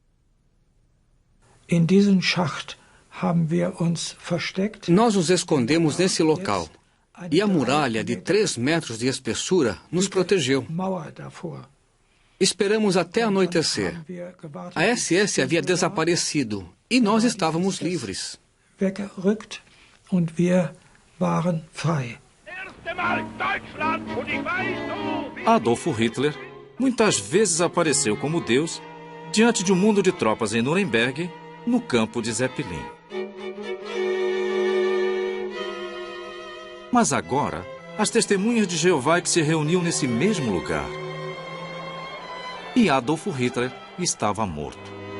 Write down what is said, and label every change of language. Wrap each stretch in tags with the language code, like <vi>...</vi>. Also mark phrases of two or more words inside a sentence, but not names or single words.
<pt>Nós nos escondemos nesse local, e a muralha de 3 metros de espessura nos protegeu. Esperamos até anoitecer. A SS havia desaparecido, e nós estávamos livres.</pt> <de>Und wir waren frei.</de> <pt>Adolf Hitler muitas vezes apareceu como Deus diante de um mundo de tropas em Nuremberg, no campo de Zeppelin. Mas agora, as testemunhas de Jeová que se reuniam nesse mesmo lugar. E Adolf Hitler estava morto.</pt>